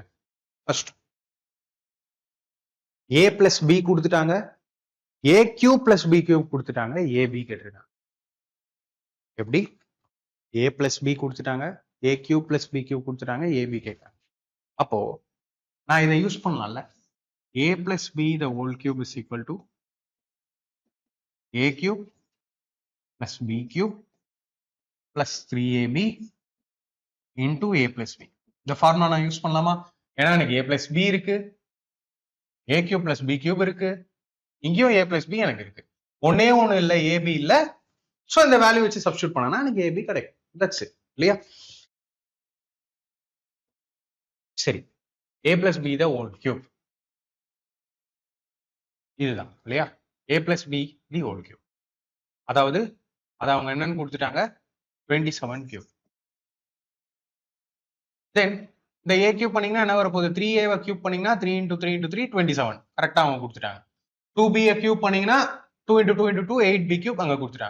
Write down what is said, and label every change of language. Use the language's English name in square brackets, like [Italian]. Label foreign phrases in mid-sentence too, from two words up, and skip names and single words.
[Tamil] ஃபர்ஸ்ட் [English] a plus b [Tamil] கொடுத்துட்டாங்க, [English] a cube plus b cube [Tamil] கொடுத்துட்டாங்க, ab கேட்டிருக்காங்க. எப்படி? [English] a plus b [Tamil] கொடுத்துட்டாங்க, [English] a cube plus b cube [Tamil] கொடுத்துட்டாங்க, ab கேட்காங்க. அப்போ நான் இதை யூஸ் பண்ணலாம்ல. [English] a plus b the whole cube is equal to a cube plus b cube plus 3ab into a plus b. [Tamil] இந்த ஃபார்முலா நான் யூஸ் பண்ணலாமா? ஏன்னா எனக்கு [English] a plus b [Tamil] இருக்கு, [English] a cube plus b cube [Tamil] இருக்கு, இங்கேயும் [English] a plus b [Tamil] எனக்கு இருக்கு. ஒன்னே ஒண்ணு இல்ல ஏபி இல்ல. சோ இந்த வேல்யூ வச்சு சப்ஸ்டியூட் பண்ணனா எனக்கு ஏபி கிடைக்கும். [English] that's it [Tamil] இல்லையா? சரி, [English] a plus b the whole cube [Tamil] இதுதான் இல்லையா? [English] a plus b the whole cube. [Tamil] அதாவது அது அவங்க என்னன்னு கொடுத்துட்டாங்க, 27 cube. தென் இந்த [English] a cube [Tamil] பண்ணீங்கன்னா என்ன வரப்போகுது, [English] 3a cube [Tamil] பண்ணீங்கன்னா 3 into 3 into 3 27 கரெக்டா அவங்க கொடுத்துட்டாங்க. [English] 2b cube [Tamil] பண்ணீங்கன்னா 2 into 2 into 2 [English] 8b cube [Tamil] அங்க கொடுத்துட்டாங்க.